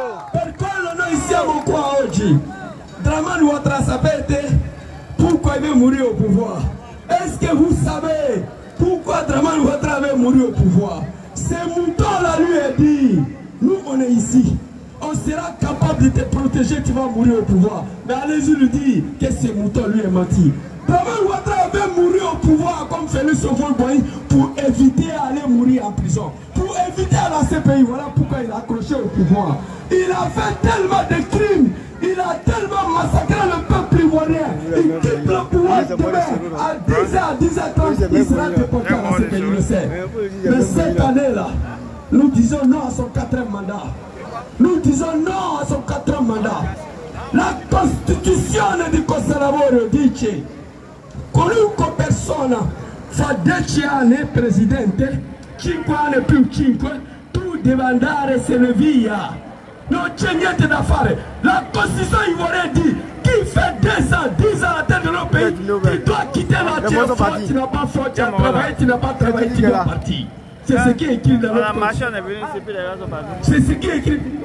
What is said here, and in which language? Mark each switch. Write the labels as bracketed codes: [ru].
[it] Per quello noi siamo qua oggi. [fr] Dramane Ouattara, [it] sapete [fr] pourquoi il veut mourir au pouvoir? Est-ce que vous savez pourquoi Dramane Ouattara veut mourir au pouvoir? C'est Mouton-là lui a dit, nous on est ici. On sera capable de te protéger, tu vas mourir au pouvoir. Mais allez-y lui dire que ce mouton lui est menti. Dramane Ouattara veut mourir au pouvoir comme Félix Houphouët-Boigny pour éviter d'aller mourir en prison. Pour éviter à la CPI, voilà pourquoi il a accroché au pouvoir. Il a fait tellement de crimes, il a tellement massacré le peuple ivoirien. Il quitte le pouvoir demain à 10h30, il sera déporté à la CPI, le sait. Mais cette année-là, nous disons non à son 4e mandat. Nous disons non à son 4e mandat. [it] La Costituzione di questo lavoro dice qualunque persona fa 10 anni presidente, 5 anni più 5, tu devi andare se ne via. Non c'è niente da fare. [fr] La Constitution ivoirienne dit qui fait 10 ans à la tête de notre pays, tu dois quitter la terre. Tu n'as pas faute, tu as travaillé, tu n'as pas travaillé, tu dois partir. C'est ce qui est écrit dans notre Constitution. C'est ce qui est écrit.